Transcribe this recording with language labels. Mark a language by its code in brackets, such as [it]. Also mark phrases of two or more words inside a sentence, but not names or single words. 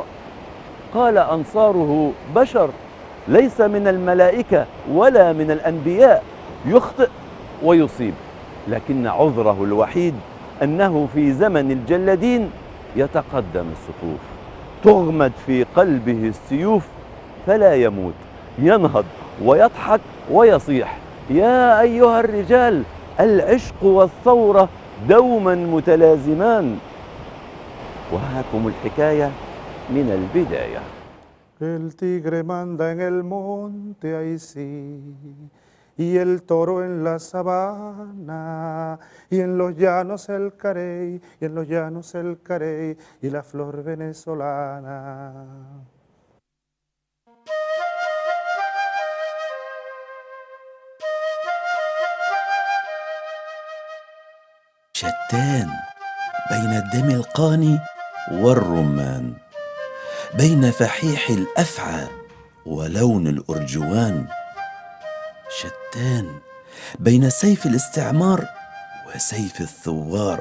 [ar] قال أنصاره: بشر، ليس من الملائكة ولا من الأنبياء، يخطئ ويصيب، لكن عذره الوحيد أنه في زمن الجلادين يتقدم الصفوف، تغمد في قلبه السيوف فلا يموت، ينهض ويضحك ويصيح: يا أيها الرجال، العشق والثورة دوما متلازمان. وهاكم الحكاية من البداية. [es] El tigre manda en el monte, ahí sí, y el toro en la sabana, y en los llanos el carey, y en los llanos el carey, y la flor venezolana. [ar] شتان بين الدم القاني والرمان، بين فحيح الأفعى ولون الأرجوان، شتان بين سيف الاستعمار وسيف الثوار.